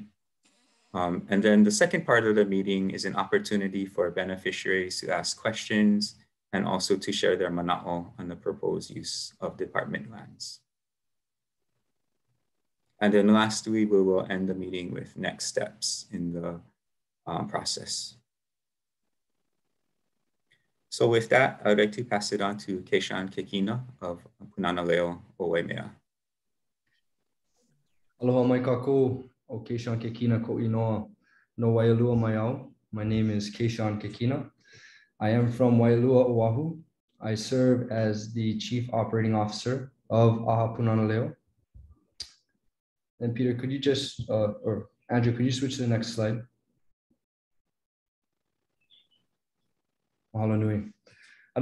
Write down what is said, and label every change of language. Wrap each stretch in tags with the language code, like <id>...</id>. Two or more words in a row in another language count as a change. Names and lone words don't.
<en>And then the second part of the meeting is an opportunity for beneficiaries to ask questions and also to share their mana'o on the proposed use of department lands. And then lastly, we will end the meeting with next steps in the process. So with that, I'd like to pass it on to Keishan Kekina of Punana Leo o Waimea.</en> <haw>Aloha mai kākou, o Keishan Kekina ko inoa no Waialua mai au.</haw> <en>My name is Keishan Kekina. I am from Waialua, Oahu. I serve as the Chief Operating Officer of Aha Punana Leo. And Peter, could you just, or Andrew, could you switch to the next slide?</en> <haw>Mahalo nui.</haw>